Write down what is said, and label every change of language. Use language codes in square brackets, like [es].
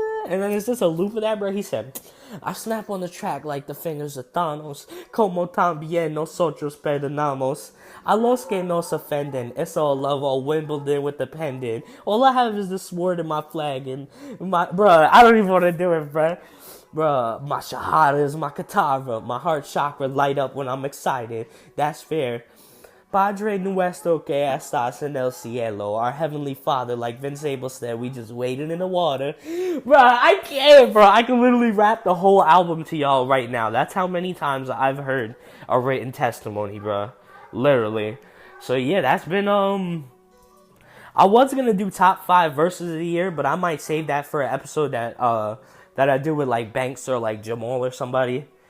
[en] And then it's just a loop of that, bro. He said, I snap on the track like the fingers of Thanos. [es] Como también nosotros perdonamos. A los que nos offenden. [en] It's all love, all Wimbledon with the pendant. All I have is the sword and my flag. And bruh, I don't even want to do it, bruh. Bruh, my shahada is my katara. My heart chakra light up when I'm excited. That's fair. [es] Padre nuestro que estás en el cielo. [en] Our heavenly father, like Vince Abel said, we just waded in the water. Bruh, I can't, bro. I can literally rap the whole album to y'all right now. That's how many times I've heard a written testimony, bruh. Literally. So yeah, that's been, I was gonna do top 5 verses of the year, but I might save that for an episode that I do with like Banks or like Jamal or somebody.